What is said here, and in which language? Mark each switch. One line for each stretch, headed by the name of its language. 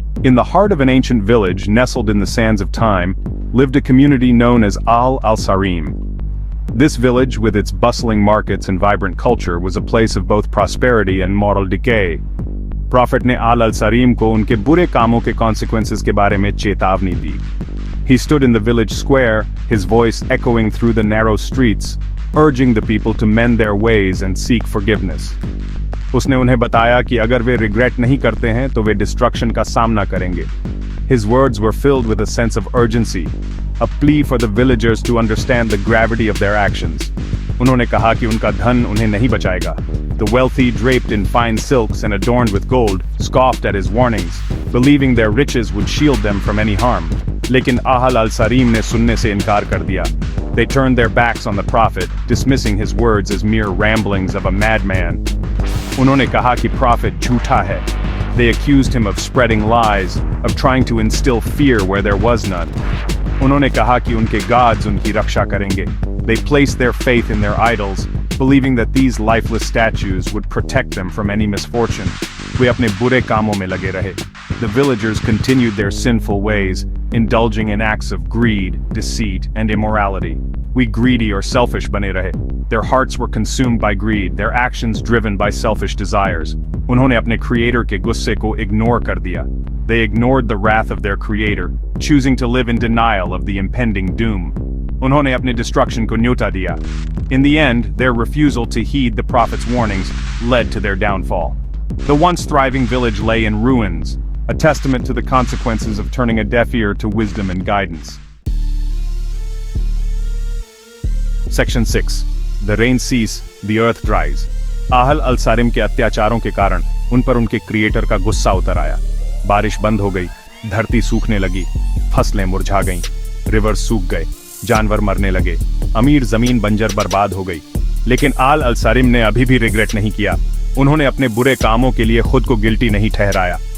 English: In the heart of an ancient village nestled in the sands of time, lived a community known as Al-Sarim. This village, with its bustling markets and vibrant culture, was a place of both prosperity and moral decay.
Hindi: Prophet ने Al-Sarim को उनके बुरे कामों के consequences के बारे में चेतावनी दी।
English: He stood in the village square, his voice echoing through the narrow streets, urging the people to mend their ways and seek forgiveness.
Hindi: उसने उन्हें बताया कि अगर वे रिग्रेट नहीं करते हैं तो वे डिस्ट्रक्शन का सामना करेंगे।
English: His words were filled with a sense of urgency, a plea for the villagers to understand the gravity of their actions.
Hindi: उन्होंने कहा कि उनका धन उन्हें नहीं बचाएगा।
English: The wealthy, draped in fine silks and adorned with gold, scoffed at his warnings, believing their riches would shield them from any harm.
Hindi: लेकिन Al-Sarim ने सुनने से इनकार कर दिया।
English: They turned their backs on the prophet, dismissing his words as mere ramblings of a madman.
Hindi: उन्होंने कहा कि prophet झूठा है।
English: They accused him of spreading lies, of trying to instill fear where there was none.
Hindi: उन्होंने कहा कि उनके gods उनकी रक्षा करेंगे।
English: They placed their faith in their idols, believing that these lifeless statues would protect them from any misfortune.
Hindi: वे अपने बुरे कामों में लगे रहे।
English: The villagers continued their sinful ways, indulging in acts of greed, deceit, and immorality. We greedy or selfish
Hindi: बने रहे.
English: Their hearts were consumed by greed, their actions driven by selfish desires.
Hindi: उन्होंने अपने creator के गुस्से को ignore कर दिया.
English: They ignored the wrath of their creator, choosing to live in denial of the impending doom.
Hindi: उन्होंने अपने destruction को न्योता दिया.
English: In the end, their refusal to heed the prophet's warnings led to their downfall. The once thriving village lay in ruins, a testament to the consequences of turning a deaf ear to wisdom and guidance. Section 6. The rain cease, the earth dries.
Hindi: Al-Sarim के अत्याचारों के कारण उन पर उनके creator का गुस्सा उतर आया। बारिश बंद हो गई, धरती सूखने लगी, फसलें मुरझा गईं, रिवर्स सूख गए, जानवर मरने लगे, अमीर जमीन बंजर बर्बाद हो गई। लेकिन Al-Sarim ने अभी भी रिग्रेट नहीं किया। उन्होंने अपने बुरे कामों के लिए खुद को गिल्टी नहीं ठहराया।